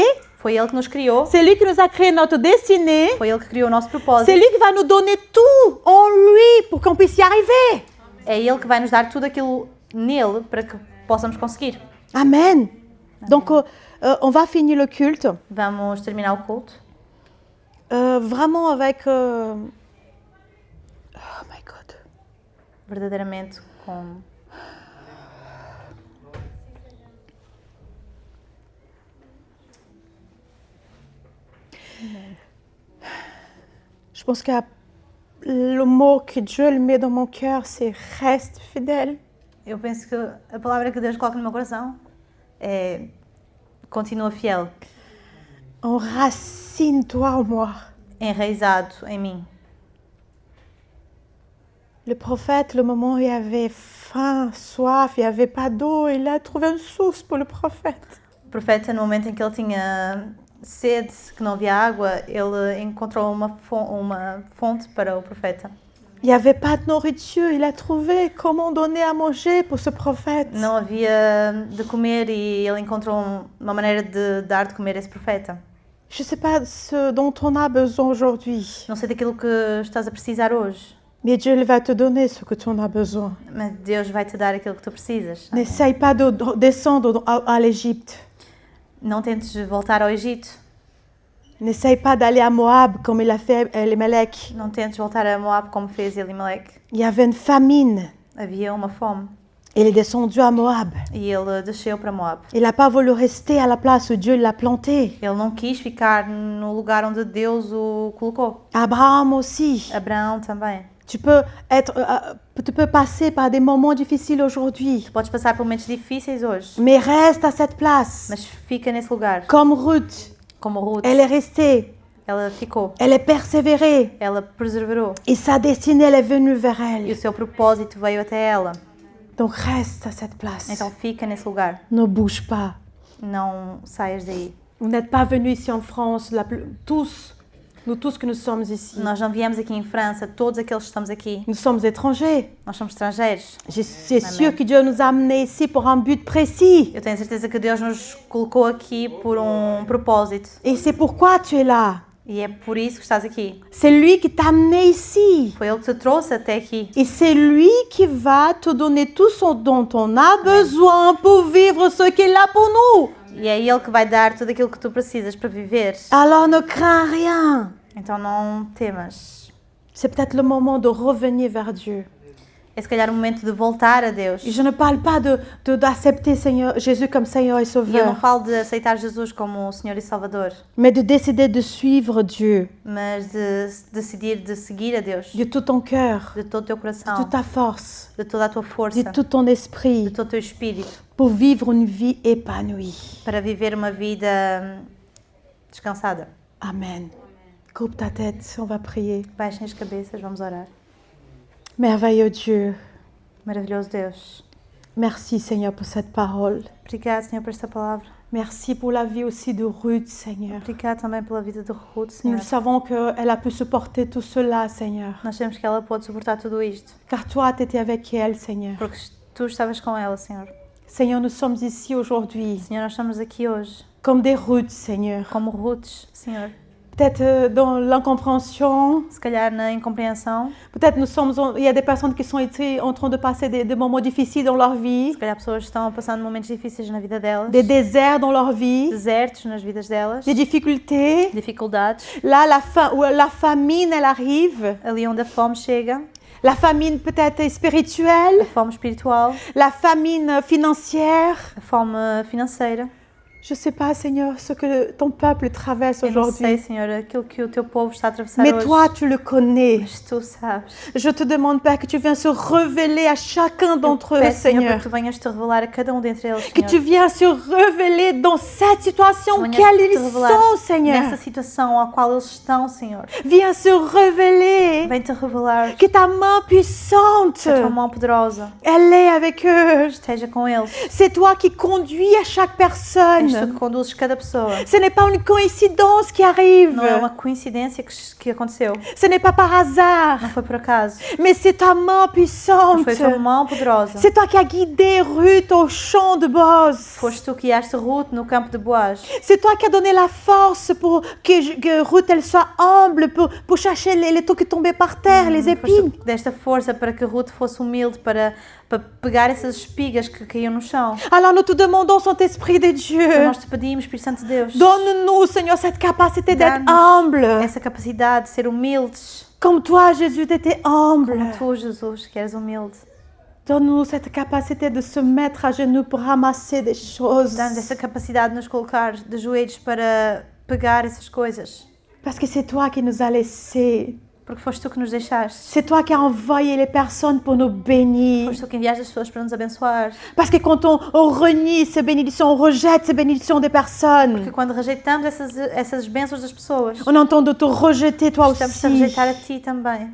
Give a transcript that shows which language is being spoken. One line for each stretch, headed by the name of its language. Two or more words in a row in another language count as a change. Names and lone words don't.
Portuguese: Foi Ele que nos criou,
French: c'est lui qui nous a créé notre destinée.
Portuguese: foi Ele que criou o nosso
French: C'est
Portuguese: propósito.
French: lui qui va nous donner tout en lui pour qu'on puisse y arriver.
Portuguese: É Ele que vai nos dar tudo aquilo nele para que possamos conseguir. Amen.
French: Donc, on va finir le culte
Portuguese: Vamos terminar o culto
French: vraiment avec...
English: oh my God.
Portuguese: verdadeiramente com
French: Je pense que le mot que Dieu le met dans mon cœur, c'est « reste fidèle
Portuguese: Eu penso que a palavra que Deus coloca no meu coração é continua fiel, ».
French: Enracine-toi en moi.
Portuguese: enraizado em mim.
French: Le prophète, le moment où il avait faim, soif, il n'y avait pas d'eau, il a trouvé une source pour le prophète.
Portuguese: O profeta, no momento em que ele tinha sede, que não havia água, ele encontrou uma fonte para o profeta.
French: Il n'y avait pas de nourriture. Il a trouvé comment donner à manger pour ce prophète.
Portuguese: Não havia de comer e ele encontrou uma maneira de dar de comer a esse profeta.
French: Je ne sais pas ce dont on a besoin aujourd'hui,
Portuguese: Não sei daquilo que estás a precisar hoje,
French: mais Dieu il va te donner ce que tu en as besoin.
Portuguese: mas Deus vai te dar aquilo que tu precisas.
French: N'essaye pas de descendre à l'Égypte.
Portuguese: Não tentes voltar ao Egito.
French: N'essaye pas d'aller à Moab comme il a fait Elimelech.
Portuguese: Não tentes voltar a Moab como fez Elimelec.
French: Il y avait une famine.
Portuguese: Havia uma fome
French: Il est descendu à Moab.
Portuguese: e ele desceu para Moab.
French: Il n'a pas voulu rester à la place où Dieu l'a planté.
Portuguese: Ele não quis ficar no lugar onde Deus o colocou.
French: Abraham aussi.
Portuguese: Abraão também.
French: Tu peux passer par des moments difficiles aujourd'hui,
Portuguese: Tu podes passar por momentos difíceis hoje,
French: mais reste à cette place.
Portuguese: mas fica nesse lugar.
French: Comme Ruth,
Portuguese: Como Ruth,
French: elle est restée,
Portuguese: ela ficou.
French: elle est persévérée
Portuguese: Ela perseverou.
French: et sa destinée elle est venue vers
Portuguese: E o
French: elle.
Portuguese: seu propósito veio até ela.
French: Donc reste à cette place.
Portuguese: Então fica nesse lugar.
French: Ne bouge pas.
Portuguese: Não saias daí.
French: Vous n'êtes pas venus ici en France, nous tous que nous sommes ici.
Portuguese: Nós não viemos aqui em França, todos aqueles que estamos aqui,
French: Nous sommes étrangers.
Portuguese: nós somos estrangeiros.
French: C'est sûr que Dieu nous a amenés ici pour un but précis.
Portuguese: Eu tenho certeza que Deus nos colocou aqui por propósito.
French: Et c'est pourquoi tu es là.
Portuguese: E é por isso que estás aqui.
French: C'est lui qui t'a amené ici.
Portuguese: Foi Ele que te trouxe até aqui.
French: Et c'est lui qui va te donner tout ce dont on a besoin pour vivre ce qu'il a pour nous.
Portuguese: E é Ele que vai dar tudo aquilo que tu precisas para viver.
French: Alors ne crains rien.
Portuguese: Então não temas.
French: C'est peut-être le moment de revenir vers Dieu.
Portuguese: É se calhar o momento de voltar a Deus.
French: Et je ne parle pas d'accepter Jésus comme Seigneur et
Portuguese: E eu não
French: Sauveur,
Portuguese: falo de aceitar Jesus como o Senhor e Salvador,
French: mais de décider de suivre Dieu
Portuguese: mas de decidir de seguir a Deus
French: de tout ton cœur,
Portuguese: de todo o teu de coração,
French: toute ta force,
Portuguese: de toda a tua força,
French: de tout ton de esprit,
Portuguese: todo o teu espírito,
French: pour vivre une vie épanouie.
Portuguese: para viver uma vida descansada. Amen.
French: Coupe ta tête, on va prier.
Portuguese: Baixem as cabeças, vamos orar.
French: Merveilleux Dieu,
Portuguese: Maravilhoso Deus.
French: merci Seigneur pour cette parole.
Portuguese: Obrigado, Senhor, por esta palavra.
French: Merci pour la vie aussi de Ruth, Seigneur.
Portuguese: Obrigado também pela vida de Ruth,
French: Nous
Portuguese: Senhor.
French: savons qu'elle a pu supporter tout cela, Seigneur.
Portuguese: Nós sabemos que ela pôde suportar tudo isto,
French: Car toi, tu étais avec elle, Seigneur.
Portuguese: porque tu estavas com ela, Senhor.
French: Seigneur, nous sommes ici aujourd'hui
Portuguese: Senhor, nós estamos aqui hoje
French: comme des Ruths, Seigneur.
Portuguese: como Ruths, Senhor.
French: Peut-être dans l'incompréhension,
Portuguese: Se calhar na incompreensão,
French: peut-être il y a des personnes qui sont ici en train de passer des moments difficiles dans leur vie,
Portuguese: se calhar pessoas estão passando momentos difíceis na vida delas,
French: des déserts dans leur vie,
Portuguese: desertos nas vidas delas,
French: des difficultés.
Portuguese: dificuldades,
French: Là, la famine, elle arrive.
Portuguese: ali onde a fome chega,
French: La famine peut-être spirituelle,
Portuguese: a fome espiritual,
French: la famine financière.
Portuguese: a fome financeira.
French: Je ne sais pas, Seigneur, ce que ton peuple traverse
Portuguese: Eu não sei,
French: aujourd'hui.
Portuguese: Senhor, aquilo que o teu povo está a atravessar
French: Mais
Portuguese: hoje.
French: toi, tu le connais.
Portuguese: Mas tu sabes.
French: Je te demande, Père, que tu viennes se révéler à chacun d'entre eux,
Portuguese: Peço, Senhor, para
French: Seigneur.
Portuguese: que tu venhas te revelar a cada um dentre eles, Que Senhor.
French: tu viennes se révéler dans cette situation
Portuguese: Venhas
French: quelle
Portuguese: te
French: ils
Portuguese: revelar
French: sont, Seigneur.
Portuguese: nessa situação a qual eles estão, Senhor.
French: Viens se révéler.
Portuguese: Vem-te revelar
French: Que ta main puissante,
Portuguese: a tua mão poderosa
French: elle est avec eux.
Portuguese: esteja com eles.
French: C'est toi qui conduis à chaque
Portuguese: És tu
French: personne.
Portuguese: que conduzes cada pessoa.
French: Ce n'est pas une coïncidence qui arrive.
Portuguese: Não é uma coincidência que aconteceu.
French: Ce n'est pas par hasard.
Portuguese: Não foi por acaso.
French: Mais c'est ta main
Portuguese: Mas
French: puissante.
Portuguese: foi a tua mão poderosa.
French: C'est toi qui as guidé Ruth au champ de Boz.
Portuguese: Foste tu que guiaste Ruth no campo de Boaz.
French: C'est toi qui as donné la force pour que Ruth elle soit humble, pour chercher les taux qui tombaient par terre, les
Portuguese: Foste
French: épines.
Portuguese: tu que deste força para que Ruth fosse humilde, para pegar essas espigas que caíam no chão.
French: Alors nous te demandons, Saint-Esprit de
Portuguese: Então
French: Dieu,
Portuguese: nós te pedimos, Espírito Santo de Deus,
French: donne-nous, Seigneur, cette capacité d'être
Portuguese: dá-nos
French: humble.
Portuguese: essa capacidade de ser humildes,
French: Comme toi, Jésus, tu étais humble.
Portuguese: como tu, Jesus, que eres humilde.
French: Donne-nous cette capacité de se mettre à genoux pour ramasser des choses.
Portuguese: Dá-nos essa capacidade de nos colocar de joelhos para pegar essas coisas.
French: Parce que c'est toi qui nous as laissés.
Portuguese: Porque foste tu que nos deixaste.
French: C'est toi qui as envoyé les personnes pour nous bénir.
Portuguese: Foste tu que enviaste as pessoas para nos abençoar.
French: Parce que quand on renie ces bénédictions, on rejette ces bénédictions des personnes.
Portuguese: Porque quando rejeitamos essas bênçãos das pessoas,
French: On entend de te rejeter toi
Portuguese: estamos a
French: aussi.
Portuguese: rejeitar a ti também.